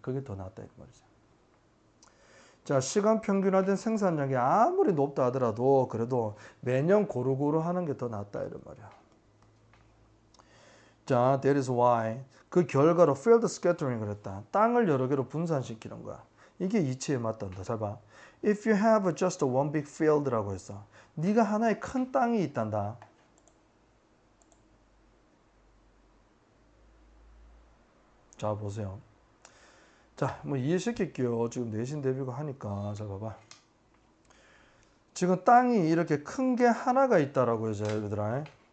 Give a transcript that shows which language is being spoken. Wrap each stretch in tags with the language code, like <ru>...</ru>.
<ko>그게 더 낫다 이런 말이죠. 자, 시간 평균화된 생산량이 아무리 높다 하더라도 그래도 매년 고루고루 하는 게 더 낫다 이런 말이야. 자,</ko> <en>that is why</en> <ko>그 결과로 field scattering을 했다. 땅을 여러 개로 분산시키는 거야. 이게 이치에 맞단다. 잘 봐.</ko> <en>If you have just one big field</en> <ko>라고 했어. 네가 하나의 큰 땅이 있단다. 자, 보세요. 자, 뭐 이해시킬게요. 지금 내신 대비가 하니까. 자, 봐봐. 지금 땅이 이렇게 큰 게 하나가 있다라고 해서 얘들아.</ko>